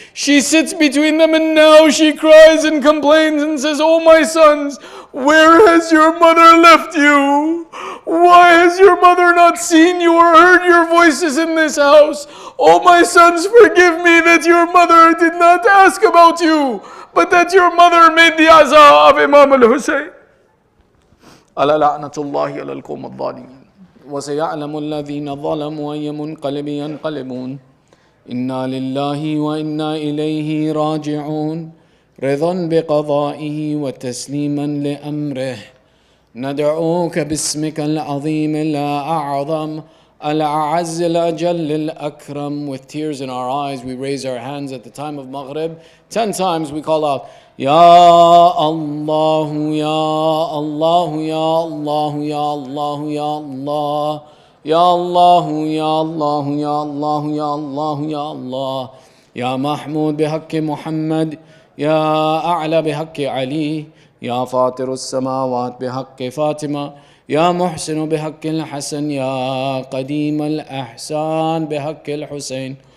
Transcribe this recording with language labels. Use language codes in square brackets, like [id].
[en] She sits between them and now she cries and complains and says, "Oh my sons, where has your mother left you? Why has your mother not seen you or heard your voices in this house? Oh my sons, forgive me that your mother did not ask about you, but that your mother made the aza of Imam al-Hussain." [ar] ألا لعنة الله على القوم الظالمين وسيعلم الذين ظلموا أي منقلب ينقلبون إنا لله وإنا إليه راجعون رضا بقضائه وتسليما لأمره ندعوك باسمك العظيم الأعظم الأعز الأجل الأكرم. [en] With tears in our eyes, we raise our hands at the time of Maghrib. 10 times we call out, [ar] Ya Allah, Ya Allah, Ya Allah, Ya Allah, Ya Allah, Ya Allah, Ya Allah, Ya Allah, Ya Allah, Ya Allah, Ya Mahmud بحق محمد يا أعلى بحق علي يا فاطر السماوات بحق فاطمة يا محسن بحق الحسن يا قديم الأحسان بحق الحسين.